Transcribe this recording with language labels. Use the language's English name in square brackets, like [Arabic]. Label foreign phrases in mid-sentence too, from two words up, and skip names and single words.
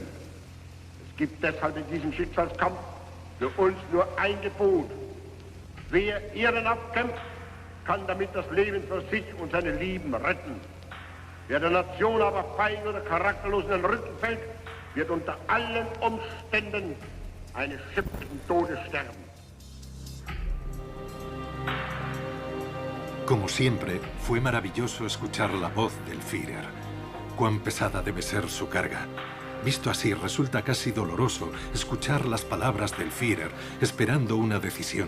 [German] Es gibt deshalb in diesem Schicksalskampf für uns nur ein Gebot. Wer ehrenhaft kämpft, kann damit das Leben für sich und seine Lieben retten. Wer der Nation aber feig oder charakterlos in den Rücken fällt, wird unter allen Umständen eines schimpflichen Todes sterben. [Spanish] Como siempre, fue maravilloso escuchar la voz del Führer. Cuán pesada debe ser su carga. Visto así, resulta casi doloroso escuchar las palabras del Führer esperando una decisión.